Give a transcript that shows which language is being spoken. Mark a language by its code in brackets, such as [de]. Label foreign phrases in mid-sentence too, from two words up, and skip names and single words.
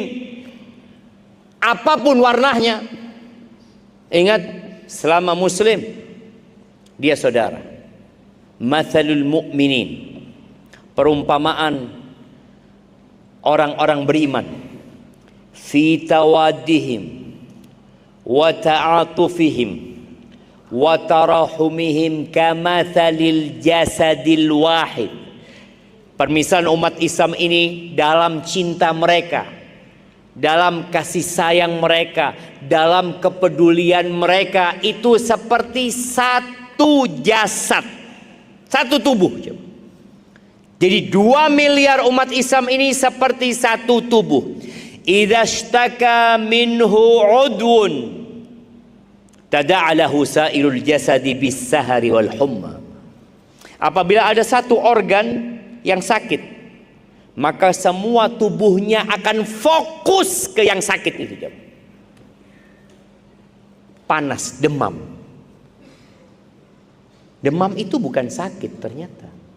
[id] Apapun warnanya. Ingat, selama muslim dia saudara. [ar] مثل المؤمنين, [id] perumpamaan orang-orang beriman, [ar] في توادهم وتعاطفهم وتراحمهم كمثل الجسد الواحد. [id] Permisalan umat Islam ini dalam cinta mereka, dalam kasih sayang mereka, dalam kepedulian mereka itu seperti satu jasad, satu tubuh. Jadi 2 miliar umat Islam ini seperti satu tubuh. [ar] إذا اشتكى منه عضو تداعى له سائر الجسد بالسهر والحمى. [id] Apabila ada satu organ yang sakit, maka semua tubuhnya akan fokus ke yang sakit itu. Panas, demam. Demam itu bukan sakit ternyata.